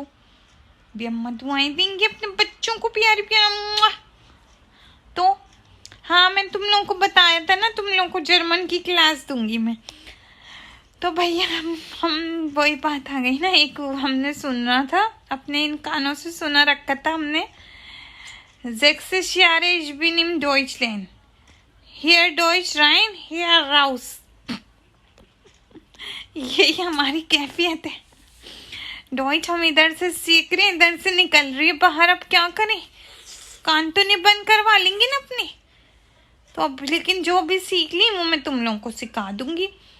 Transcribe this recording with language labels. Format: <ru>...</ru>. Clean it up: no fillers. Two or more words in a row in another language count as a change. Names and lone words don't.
<hi>भी अम्मा दुआएं देंगी अपने बच्चों को प्यारी प्यारा। तो हाँ, मैं तुम लोगों को बताया था ना, तुम लोगों को जर्मन की क्लास दूंगी मैं। तो भैया हम वही बात आ गई ना, एक हमने सुना था, अपने इन कानों से सुना रखा था हमने,</hi> <de>Sechstes Jahre ich bin in Deutschland. Hier Deutsch rein, hier raus.</de> <hi>यही हमारी कैफियत है। डॉइच हम इधर से सीख रहे हैं, इधर से निकल रही है बाहर। अब क्या करें, कान तो नहीं बंद करवा लेंगे ना अपने। तो अब लेकिन जो भी सीख ली वो मैं तुम लोगों को सिखा दूंगी।</hi>